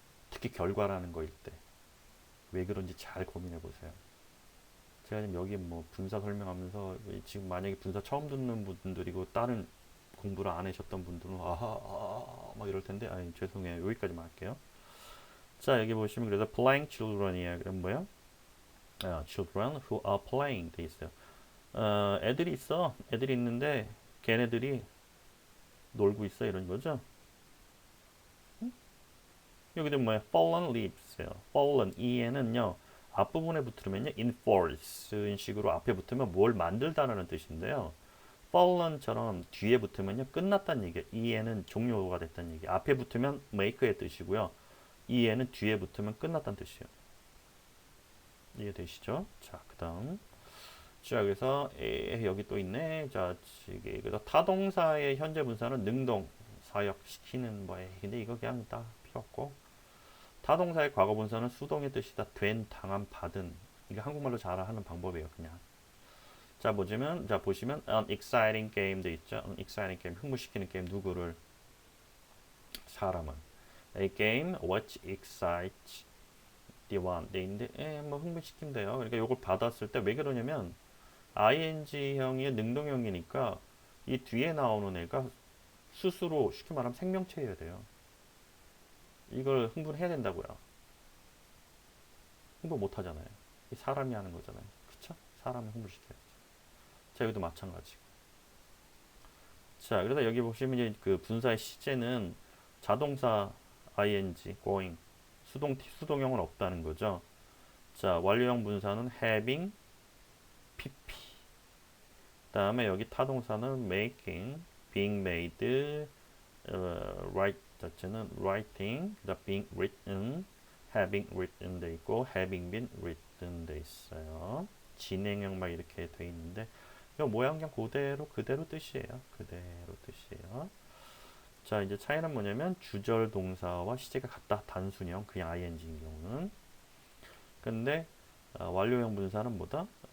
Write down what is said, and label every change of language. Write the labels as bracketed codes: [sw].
[ko] 특히 결과라는 거일 때 왜 그런지 잘 고민해 보세요. 제가 지금 여기 뭐 분사 설명하면서 지금 만약에 분사 처음 듣는 분들이고 다른 공부를 안 하셨던 분들은 막 이럴 텐데 죄송해요. 여기까지만 할게요. 자, 여기 보시면 그래서 [en] playing children [ko] 이야. 그럼 뭐야? [en] children who are playing [ko] 돼 있어요. 애들이 있어. 애들이 있는데 걔네들이 놀고 있어 이런 거죠. 여기도 뭐야? [en] fallen leaves [ko] 요. fallen e에는요. 앞부분에 붙으면요. enforce인 식으로 앞에 붙으면 뭘 만들다라는 뜻인데요. fallen처럼 뒤에 붙으면요. 끝났다는 얘기예요. e에는 종료가 됐다는 얘기. 앞에 붙으면 make의 뜻이고요. e에는 뒤에 붙으면 끝났다는 뜻이에요. 이해되시죠? 자, 그다음. 자, 그래서 여기 또 있네. 자, 이게 그래서 타동사의 현재 분사는 능동 사역시키는 뭐에. 근데 이거 그냥 다 필요 없고. 타동사의 과거 분사는 수동의 뜻이다. 된, 당한, 받은. 이게 한국말로 잘 하는 방법이에요, 그냥. 자, 보시면 [en] an exciting game [ko] 도 있죠. an exciting game 흥분시키는 게임 누구를? 사람은. [en] A game which excites the one. [ko] 네, 근데 뭐 흥분시킨대요. 그러니까 이걸 받았을 때 왜 그러냐면 ing형이 능동형이니까 이 뒤에 나오는 애가 스스로 쉽게 말하면 생명체여야 돼요. 이걸 흥분해야 된다고요. 흥분 못 하잖아요. 사람이 하는 거잖아요. 그쵸? 사람을 흥분시켜야죠. 자, 여기도 마찬가지. 자, 그래서 여기 보시면 이제 그 분사의 시제는 자동사 ing, going, 수동형은 없다는 거죠. 자, 완료형 분사는 having, pp. 다음에 여기 타동사는 making, being made, write 자체는 writing, 그다음 being written, having written 돼 있고 [en] having been written [ko] 돼 있어요. 진행형만 이렇게 돼 있는데 이 모양 그냥 그대로 뜻이에요. 그대로 뜻이에요. 자, 이제 차이는 뭐냐면 주절 동사와 시제가 같다. 단순형 그냥 ing인 경우는. 근데 완료형 분사는 뭐다?